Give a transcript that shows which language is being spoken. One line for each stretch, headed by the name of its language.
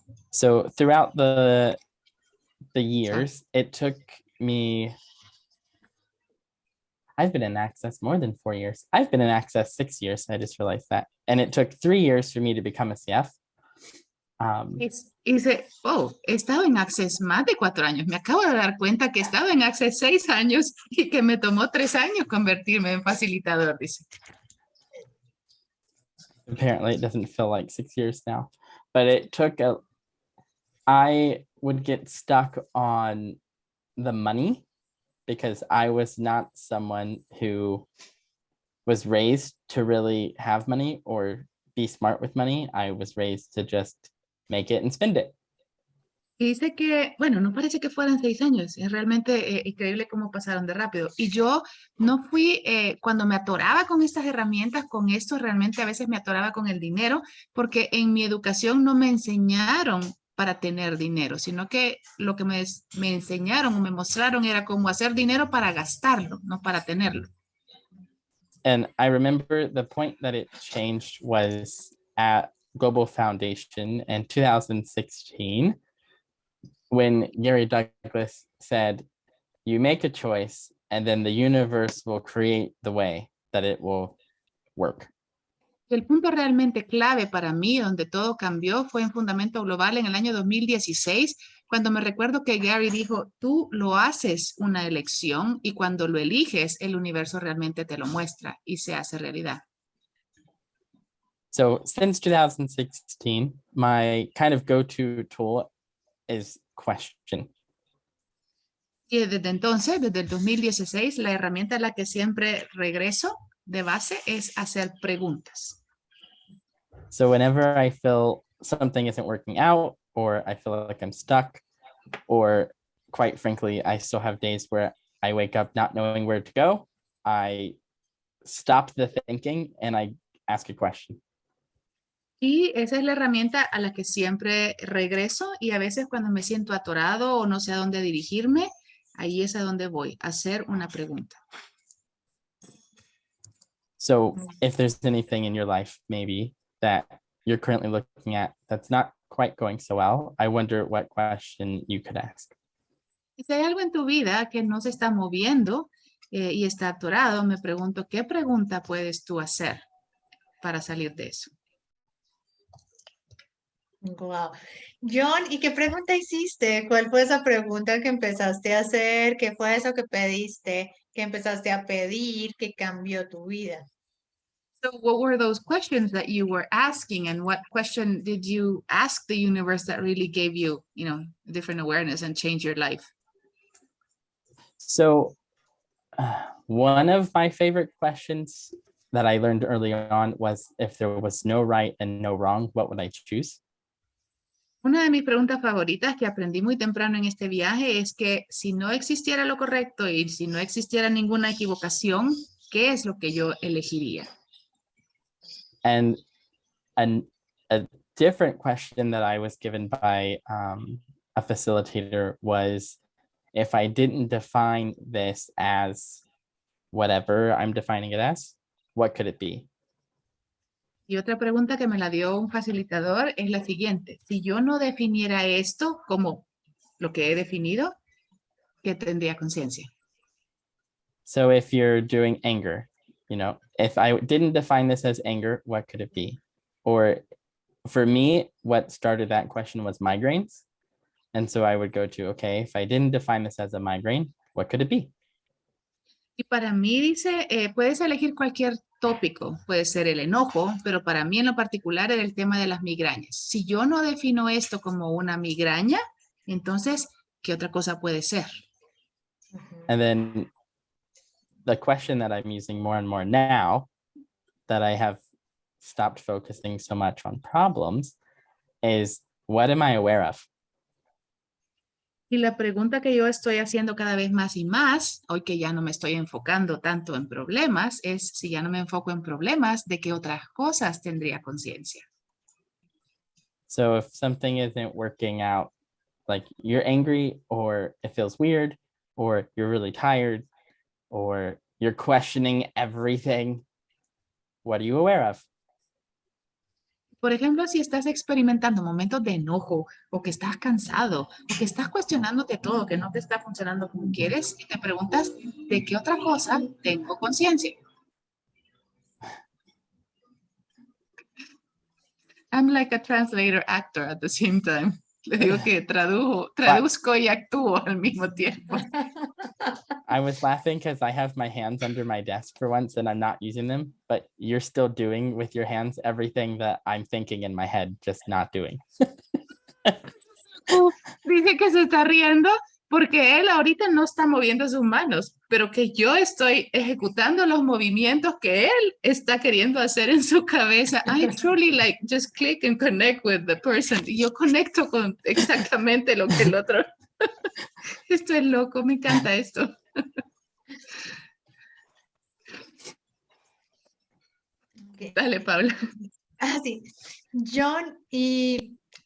English: So throughout the years, it took me, I've been in Access more than 4 years. I've been in Access 6 years. I just realized that. And it took 3 years for me to become a CF.
Spanish: Dice, he estado en Access más de 4 años. Me acabo de dar cuenta que he estado en Access 6 años y que me tomó 3 años convertirme en facilitador, dice.
English: Apparently it doesn't feel like 6 years now. But it took I would get stuck on the money because I was not someone who was raised to really have money or be smart with money. I was raised to just make it and spend it.
Spanish: Y dice que, bueno, no parece que fueran 6 años. Es realmente increíble cómo pasaron de rápido. Y yo no fui, cuando me atoraba con estas herramientas, con esto realmente a veces me atoraba con el dinero, porque en mi educación no me enseñaron para tener dinero, sino que lo que me enseñaron o me mostraron era cómo hacer dinero para gastarlo, no para tenerlo.
English: And I remember the point that it changed was at Global Foundation in 2016, when Gary Douglas said, you make a choice and then the universe will create the way that it will work.
Spanish: El punto realmente clave para mí, donde todo cambió, fue en Fundamento Global en el año 2016, cuando me recuerdo que Gary dijo, tú lo haces una elección y cuando lo eliges, el universo realmente te lo muestra y se hace realidad.
English: So since 2016, my kind of go-to tool is question.
Spanish: Y desde entonces, desde el 2016, la herramienta a la que siempre regreso de base es hacer preguntas.
English: So whenever I feel something isn't working out, or I feel like I'm stuck, or quite frankly, I still have days where I wake up not knowing where to go, I stop the thinking and I ask a question.
Spanish: Y esa es la herramienta a la que siempre regreso y a veces cuando me siento atorado o no sé a dónde dirigirme, ahí es a donde voy, a hacer una pregunta.
English: So if there's anything in your life maybe that you're currently looking at that's not quite going so well, I wonder what question you could ask.
Spanish: Si hay algo en tu vida que no se está moviendo y está atorado, me pregunto, ¿qué pregunta puedes tú hacer para salir de eso?
English: Wow.
Spanish: John, ¿y qué pregunta hiciste? ¿Cuál fue esa pregunta que empezaste a hacer? ¿Qué fue eso que pediste? ¿Qué empezaste a pedir? ¿Qué cambió tu vida?
English: So what were those questions that you were asking and what question did you ask the universe that really gave you, different awareness and changed your life? So one of my favorite questions that I learned early on was, if there was no right and no wrong, what would I choose?
Spanish: Una de mis preguntas favoritas que aprendí muy temprano en este viaje es que si no existiera lo correcto y si no existiera ninguna equivocación, ¿qué es lo que yo elegiría?
English: And a different question that I was given by a facilitator was, if I didn't define this as whatever I'm defining it as, what could it be?
Spanish: Y otra pregunta que me la dio un facilitador es la siguiente. Si yo no definiera esto como lo que he definido, ¿qué tendría conciencia?
English: So if you're doing anger, if I didn't define this as anger, what could it be? Or for me, what started that question was migraines. And so I would go to, okay, if I didn't define this as a migraine, what could it be?
Spanish: Y para mí dice, puedes elegir cualquier tópico, puede ser el enojo, pero para mí en lo particular era el tema de las migrañas. Si yo no defino esto como una migraña, entonces, ¿qué otra cosa puede ser?
English: And then the question that I'm using more and more now that I have stopped focusing so much on problems is, what am I aware of?
Spanish: Y la pregunta que yo estoy haciendo cada vez más y más, hoy que ya no me estoy enfocando tanto en problemas, es si ya no me enfoco en problemas, ¿de qué otras cosas tendría conciencia?
English: So if something isn't working out, like you're angry, or it feels weird, or you're really tired, or you're questioning everything, what are you aware of?
Spanish: Por ejemplo, si estás experimentando momentos de enojo o que estás cansado o que estás cuestionándote todo, que no te está funcionando como quieres y te preguntas de qué otra cosa tengo conciencia.
English: I'm like a translator actor at the same time.
Spanish: Le digo que traduzco y actúo al mismo tiempo.
English: I was laughing because I have my hands under my desk for once and I'm not using them, but you're still doing with your hands everything that I'm thinking in my head, just not doing.
Spanish: Dice que se está riendo porque él ahorita no está moviendo sus manos, pero que yo estoy ejecutando los movimientos que él está queriendo hacer en su cabeza.
English: I truly like just click and connect with the person.
Spanish: Y yo conecto con exactamente lo que el otro. Esto es loco, me encanta esto.
English: Okay.
Spanish: Dale, Paula. Sí. John, y